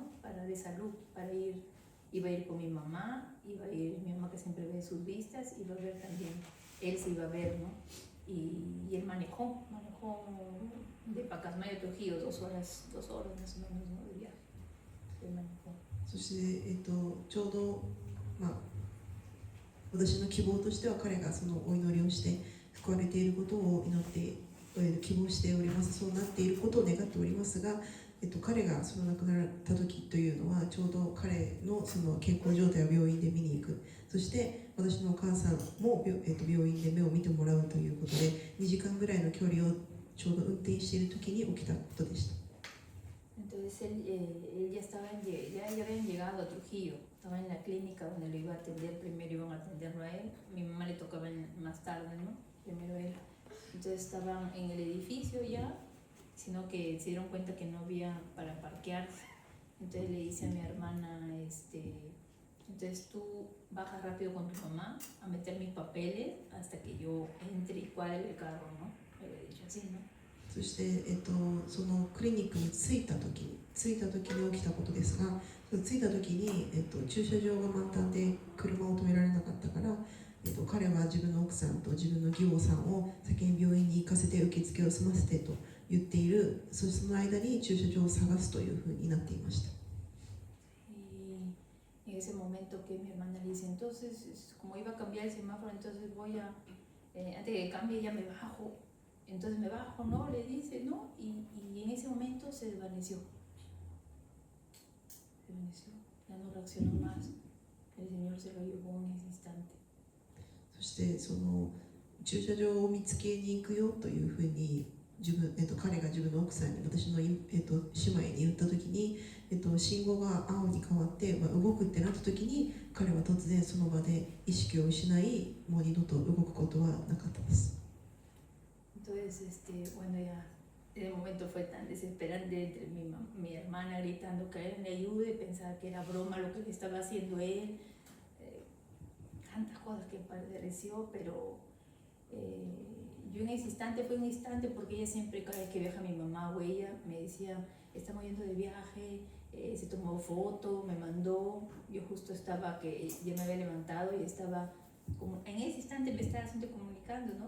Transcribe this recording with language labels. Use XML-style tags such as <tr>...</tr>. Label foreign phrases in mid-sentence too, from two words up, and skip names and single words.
<es>De salud, iba a ir con mi mamá, mi mamá que siempre ve sus vistas, iba a ver también, él se iba a ver, ¿no? Y él manejó de Pacasmayo a Trujillo 2 horas más o menos, ¿no? De viaje, él manejó.</es> <ja>そして、ちょうど、私の希望としては彼がそのお祈りをして救われていることを祈って希望しております。そうなっていることを願っておりますが、彼がその亡くなった時というのはちょうど彼のその健康状態を病院で見に行く、そして私のお母さんも病院で目を見てもらうということで2時間ぐらいの距離をちょうど運転している時に起きたことでした。</ja> <es>Entonces él ya habían llegado a Trujillo, estaba en la clínica donde lo iba a atender, primero iban a atenderlo a él, mi mamá le tocaba más tarde, ¿no? Primero él. Entonces estaban en el edificio ya, sino que se dieron cuenta que no había para parquearse. Entonces le dice a mi hermana, entonces tú bajas rápido con tu mamá a meter mis papeles hasta que yo entre y cuadre el carro, ¿no? Le había dicho así, ¿no?</es> <ja>そして、そのクリニックに着いた時に起きたことですが、着いた時に、駐車場が満タンで車を止められなかったから、彼は自分の奥さんと自分の義母さんを先に病院に行かせて受付を済ませてと言っている。その間に駐車場を探すというふうになっていました。</ja> <es>ese momento que mi hermana le dice, entonces, como iba a cambiar el semáforo, entonces voy a, antes de que cambie ya me bajo. Entonces me bajo, ¿no? Le dice, ¿no? Y en ese momento se desvaneció. Ya no reaccionó más. El Señor se lo llevó en ese instante.</es> <ja>そしてその駐車場を見つけに行くよというふうに彼が自分の奥さんに私の、姉妹に言った時に、信号が青に変わって、動くってなった時に彼は突然その場で意識を失いもう二度と動くことはなかったです。</ja> <es>Entonces, bueno, ya el momento fue tan desesperante entre mi hermana gritando que él me ayude, pensaba que era broma lo que le estaba haciendo él, tantas cosas que padeció, pero yo en ese instante, fue un instante porque ella siempre, cada vez que viaja mi mamá o ella, me decía, estamos yendo de viaje, se tomó foto, me mandó, yo justo estaba, que ya me había levantado y estaba, como en ese instante me estaba haciendo comunicando, ¿no?</es>